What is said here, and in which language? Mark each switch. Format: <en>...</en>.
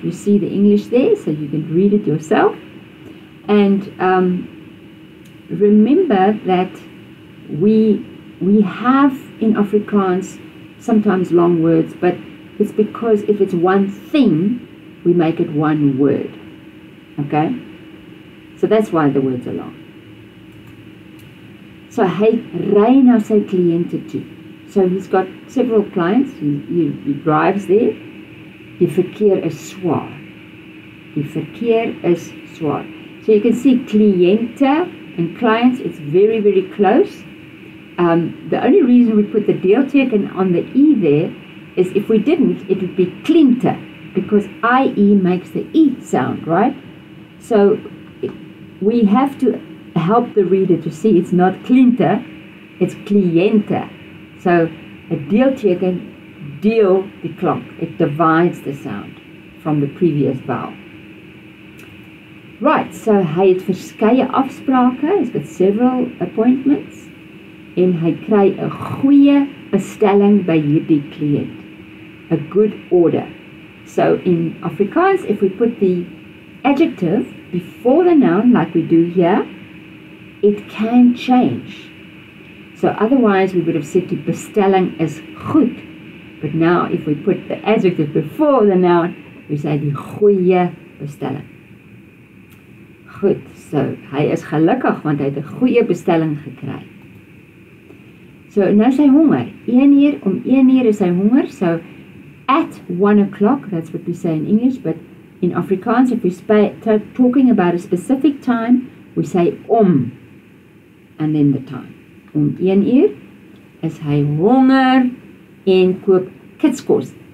<en>You see the English there, so you can read it yourself. And remember that we have in Afrikaans sometimes long words, but it's because if it's one thing, we make it one word. Okay? So that's why the words are long.</en> <af>So hy ry na sy kliënte toe.</af> <en>So he's got several clients. He drives there.</en> <af>Die verkeer is swaar. Die verkeer is swaar.</af> <en>So you can see cliënte and clients, it's very, very close. The only reason we put the deelteken on the E there is if we didn't, it would be kliënte, because IE makes the E sound, right? So we have to help the reader to see it's not kliënte, it's cliënte.</en> <af>So a deelteken, deel die klank.</af> <en>It divides the sound from the previous vowel.</en> <af>Right, so hy het verskeie afsprake.</af> <en>He's got several appointments.</en> <af>En hy kry 'n goeie bestelling by hierdie kliënt.</af> <en>A good order. So in Afrikaans, if we put the adjective before the noun like we do here, it can change. So otherwise we would have said</en> <af>die bestelling is goed.</af> <en>But now if we put the adjective before the noun, we say</en> <af>die goeie bestelling. Goed, so hy is gelukkig want hy het 'n goeie bestelling gekry. So nou is hy honger. 1 uur, om 1 uur is hy honger.</af> <en>So at 1 o'clock, that's what we say in English, but in Afrikaans, if we're talking about a specific time, we say</en> <af>om,</af> <en>and then the time.</en> <af>Om 1 uur is hy honger en koop kitskos.</af>